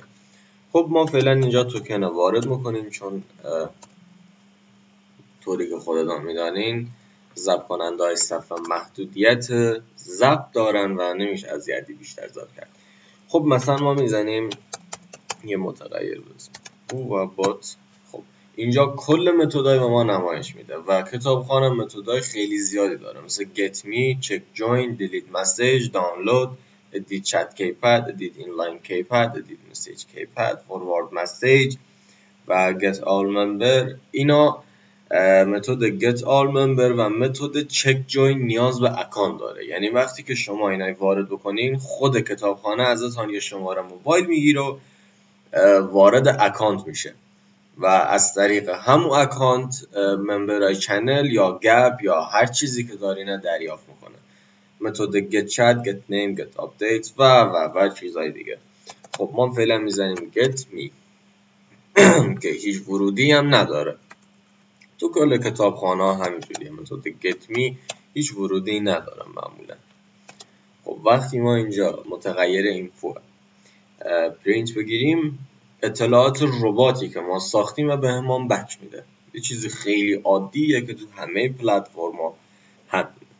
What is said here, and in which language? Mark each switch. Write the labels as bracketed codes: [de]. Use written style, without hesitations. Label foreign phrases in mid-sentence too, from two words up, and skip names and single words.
[fa] خب ما فعلا اینجا توکن وارد میکنیم، چون طوری که خودتان میدانین ضبط کننده های صفحه محدودیت ضبط دارن و نمیشه اذیتی بیشتر ضبط کرد. خب مثلا ما میزنیم یه متغیر بزنیم و بات. خب اینجا کل متدای به ما نمایش میده و کتابخانه متدای خیلی زیادی داره، مثل get me، check join، delete message، download، edit chat keypad، edit inline keypad، edit message keypad، forward message و get all member. اینا متد get all member و متد check join نیاز به اکانت داره، یعنی وقتی که شما اینا وارد بکنین خود کتابخانه ازتون یه شماره موبایل میگیره و وارد اکانت میشه و از طریق همون اکانت ممبرای چنل یا گپ یا هر چیزی که دارینه دریافت میکنه. متد get chat، get name، get update و چیزهای دیگه. خب ما فعلا میزنیم get me که هیچ ورودی هم نداره. تو کل کتابخانه ها همینجوریه، متد get me هیچ ورودی نداره معمولا. خب وقتی ما اینجا متغیر اینفو پرینت بگیریم، اطلاعات رباتی که ما ساختیم و به همون بک میده. یه چیز خیلی عادیه که تو همه پلتفرما